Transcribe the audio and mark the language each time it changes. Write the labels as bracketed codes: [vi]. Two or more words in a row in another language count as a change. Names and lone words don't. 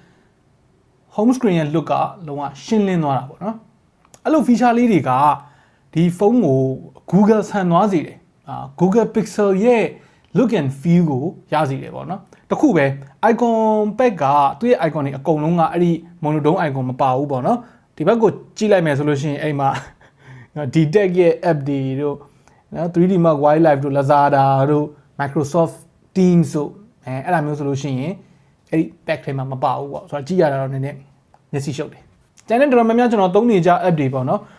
[en] home screen [my] ရဲ့ look ကလုံးဝရှင်းလင်းသွားတာပေါ့နော်အဲ့လို feature လေးတွေကဒီဖုန်းကို Google ဆန်သွားစေတယ်Google Pixel ရဲ့ [en] look and feel [my] ကိုရစေတယ်ပေါ့နော်တခုပဲ [en] icon pack [my] ကသူ့ရဲ့ icon တွေအကုန်လုံးကအဲ့ဒီ [en] monotone icon [my] မပါဘူးပေါ့နော်ဒီဘက်ကိုကြည့်လိုက်မယ်ဆိုလို့ရှိရင်အဲ့မှာdetect ရဲ့ app တွေတို့နော် 3D Mark Wildlife တို့ Lazada တို့ Microsoft Teams တို့အဲ့ဒါမျိုးဆိုလို့ရှိရင်အဲ့ဒီ pack ထဲမှာမပါဘူးပေါ့ဆိုတော့ကြည့်ရတာတော့နည်းနည်းမျက်စိရှုပ်တယ်ကျန်တဲ့တော်တော်များများကျွန်တော်သုံးနေကြ app တွေပေါ့နော်